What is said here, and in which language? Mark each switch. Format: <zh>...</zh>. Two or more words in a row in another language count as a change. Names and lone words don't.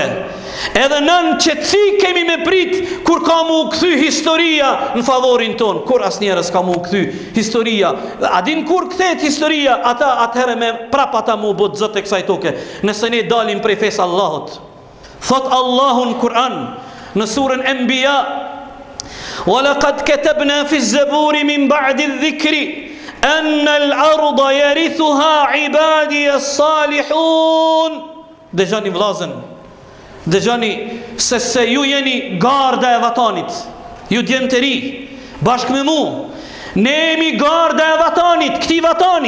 <sq>Edhe nën qetësi kemi me prit kur ka mu kthy historia në favorin ton. Kur asnjëherë s'ka mu kthy historia. A din kur kthehet historia? Ata atëherë me prap ata mu bot zot e kësaj toke. Nëse ne dalim prej fesë Allahut. Thot Allahu në Kur'an në surën Anbiya:</sq> <ar>"ولقد كتبنا في الزبور من بعد الذكر أن الأرض يرثها عبادي الصالحون."</ar> <sq>Dëgjoni vllazën. Dëgjoni se ju jeni garda e vatanit. Ju djenë të ri, bashkë me mu. Ne jemi garda e vatanit, këti vatani.</sq>